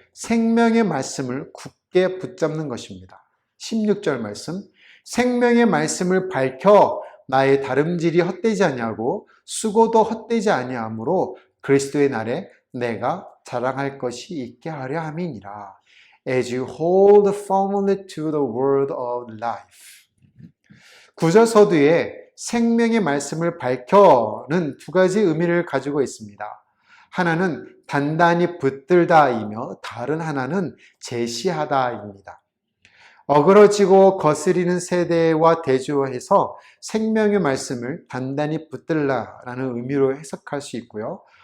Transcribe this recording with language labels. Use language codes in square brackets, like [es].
[ko] 생명의 말씀을 굳게 붙잡는 것입니다. 16절 말씀, 생명의 말씀을 밝혀 나의 다름질이 헛되지 아니하고 수고도 헛되지 아니하므로 그리스도의 날에 내가 자랑할 것이 있게 하려 함이니라. [en] As you hold firmly to the word of life. [ko] 9절 서두에 생명의 말씀을 밝혀는 두 가지 의미를 가지고 있습니다. 하나는 단단히 붙들다이며 다른 하나는 제시하다입니다. 어그러지고 거스리는 세대와 대조해서 생명의 말씀을 단단히 붙들라라는 의미로 해석할 수 있고요.